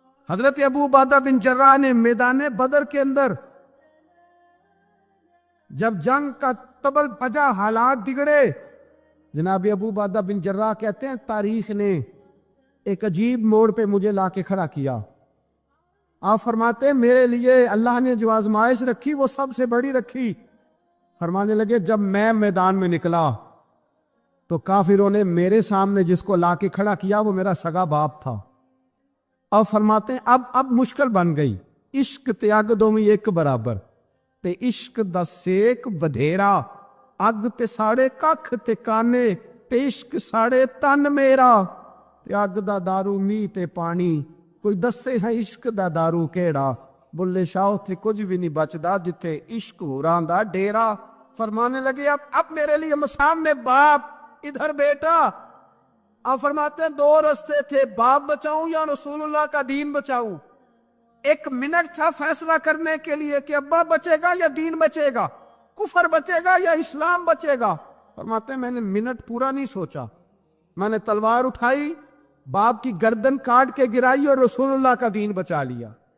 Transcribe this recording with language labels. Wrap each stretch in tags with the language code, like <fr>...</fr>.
<ur>حضرت ابو عبیدہ بن جراح نے میدان بدر کے اندر جب جنگ کا تبل بجا, حالات بگڑے, جناب ابو عبیدہ بن جراح کہتے ہیں تاریخ نے ایک عجیب موڑ پہ مجھے لا کے کھڑا کیا. آپ فرماتے ہیں میرے لیے اللہ نے جو آزمائش رکھی وہ سب سے بڑی رکھی. فرمانے لگے جب میں میدان میں نکلا تو کافروں نے میرے سامنے جس کو لا کے کھڑا کیا وہ میرا سگا باپ تھا. اب فرماتے ہیں اب مشکل بن گئی,</ur> <pa>عشق تیاگ دو میں ایک برابر, تے عشق دا سیک بدھیرا, اگ تے ساڑے ککھ تے کانے, تے عشق ساڑے تن میرا, تے اگ دا دارو می تے پانی, کوئی دسے ہے عشق دا دارو کیڑا, بلے شاہ تھے کچھ بھی نہیں بچدا جتے عشق ہوراں دا ڈیرا.</pa> <ur>فرمانے لگے اب میرے لیے سامنے باپ, ادھر بیٹا. اب فرماتے ہیں 2 رستے تھے, باپ بچاؤں یا رسول اللہ کا دین بچاؤں. 1 منٹ تھا فیصلہ کرنے کے لیے کہ ابا بچے گا یا دین بچے گا, کفر بچے گا یا اسلام بچے گا. فرماتے ہیں میں نے منٹ پورا نہیں سوچا, میں نے تلوار اٹھائی, باپ کی گردن کاٹ کے گرائی اور رسول اللہ کا دین بچا لیا.</ur>